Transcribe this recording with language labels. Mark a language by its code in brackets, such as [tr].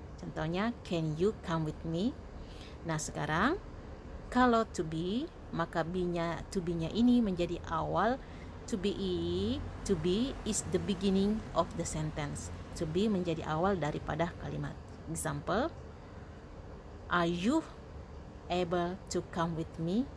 [en] Contohnya, can you come with me? [id] Nah, sekarang kalau to be, maka be-nya, to be-nya ini menjadi awal. [en] To be is the beginning of the sentence. [id] To be menjadi awal daripada kalimat. [en] Example, are you able to come with me?